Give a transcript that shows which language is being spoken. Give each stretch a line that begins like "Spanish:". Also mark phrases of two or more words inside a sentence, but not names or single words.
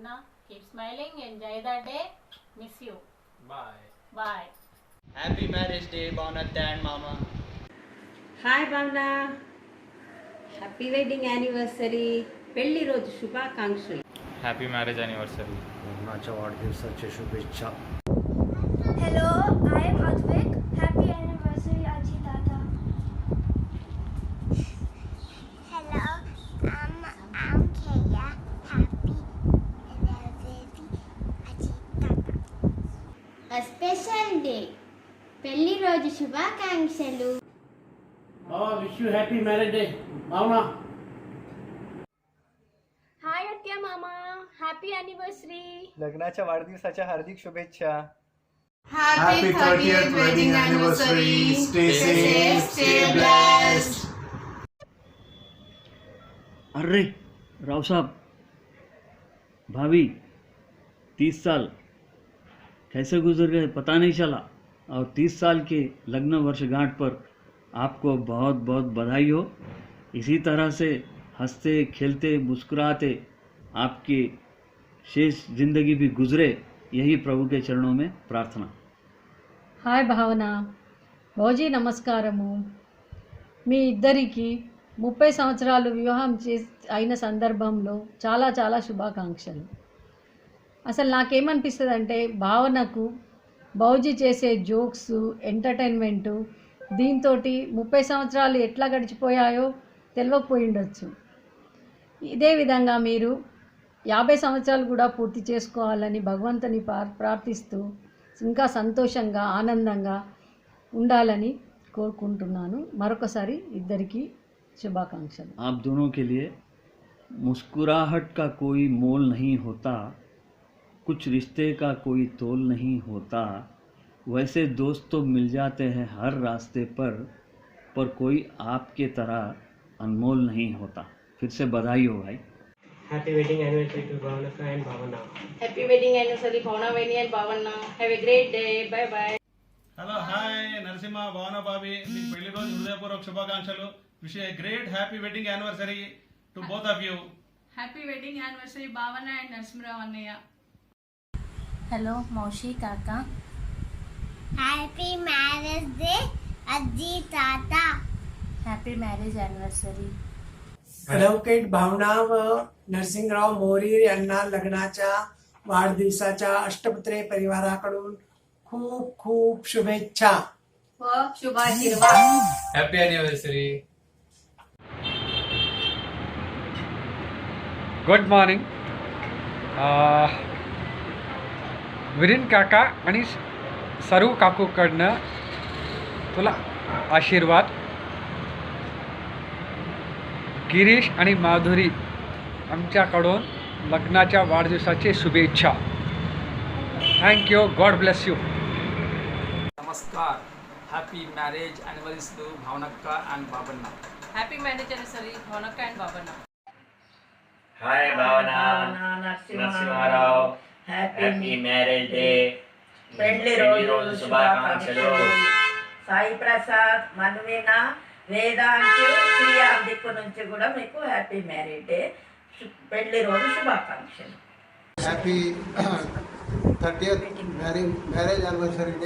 English: Keep smiling, enjoy the day, miss you. బాయ్ బాయ్. Happy marriage day Bhavanatta and mama. Hi Bhavana, happy wedding anniversary,
Telugu: పెళ్లి రోజు శుభాకాంక్షలు.
English: Happy marriage anniversary.
Marathi: लग्नाच्या वाढदिवसाच्या शुभेच्छा.
English: Hello, I am Advik. Happy anniversary, Aji Tata. Hello, I'm Kaya. Happy anniversary, Aji Tata. A special day.
Telugu: పెళ్లి రోజు శుభాకాంక్షలు.
English: Wish you happy marriage day Bhavana. Hi Atya Mama, happy anniversary.
Marathi: लग्नाच्या वाढदिवसाच्या हार्दिक शुभेच्छा.
English: Happy 30th wedding anniversary. Stay safe, stay blessed.
Hindi: अरे राव साहब, भाभी 30 साल कैसे गुजर गए पता नहीं चला. और 30 साल के लग्न वर्षगांठ पर आपको बहुत बहुत बधाई हो. इसी तरह से हंसते खेलते मुस्कुराते आपकी शेष जिंदगी भी गुजरे, यही प्रभु के चरणों में प्रार्थना.
Telugu: హాయ్ భావన, భోజీ నమస్కారము. మీ ఇద్దరికి 30 సంవత్సరాలు వివాహం అయిన సందర్భంలో చాలా చాలా శుభాకాంక్షలు. అసలు నాకేమనిపిస్తుంది అంటే భావనకు భౌజీ చేసే జోక్స్, ఎంటర్టైన్మెంటు, దీంతో 30 సంవత్సరాలు ఎట్లా గడిచిపోయాయో తెలియకపోయి ఉండొచ్చు. ఇదే విధంగా మీరు 50 సంవత్సరాలు కూడా పూర్తి చేసుకోవాలని భగవంతుని ప్రార్థిస్తూ ఇంకా సంతోషంగా ఆనందంగా ఉండాలని కోరుకుంటున్నాను. మరొకసారి ఇద్దరికి శుభాకాంక్షలు.
Hindi: आप दोनों के लिए मुस्कुराहट का कोई मोल नहीं होता, कुछ रिश्ते का कोई तोल नहीं होता. वैसे दोस्त तो मिल जाते हैं हर रास्ते पर कोई आपके तरह अनमोल नहीं होता. फिर से बधाई हो भाई.
English: Happy wedding anniversary to Bhavanatta and Bhavana. Happy wedding anniversary Bhavana Veni and Bhavana. Have a great day. Bye bye. Hello hi
Telugu: నరసింహ భావన బాబీ, మీ పెళ్లి రోజు హృదయపూర్వక శుభాకాంక్షలు.
English: Wish a great happy wedding anniversary to both of you. Happy wedding anniversary Bhavana and Narasimharao Annayya. Hello Maushi Kaka. Happy marriage day Ajji Tata. Happy marriage anniversary.
Marathi: ॲडव्होकेट भावना व नरसिंगराव मोरी यांना लग्नाच्या वाढदिवसाच्या अष्टपुत्रे परिवाराकडून खूप खूप शुभेच्छा व शुभाशीर्वाद.
English: Happy anniversary. Good morning.
Marathi: विरीन काका आणि सरू काकूकडनं तुला आशीर्वाद. गिरीश आणि माधुरी आमच्याकडून लग्नाच्या वाढदिवसाची शुभेच्छा.
English: Thank you. God bless you.
Marathi: नमस्कार.
English: Happy marriage anniversary to Bhavnakka and Babanna. Happy marriage anniversary, Bhavnakka and Babanna. Hi Bhavana, Narasimharao. Happy marriage day.
Telugu: పెండ్లి రోజు శుభాకాంక్షలు. సాయి ప్రసాద్, మన్వీనా, వేదాంశు, శ్రీయా దిక్కు నుంచి కూడా మీకు
English: happy marriage day,
Telugu: పెండ్లి రోజు శుభాకాంక్షలు.
English: Happy 30th marriage anniversary day.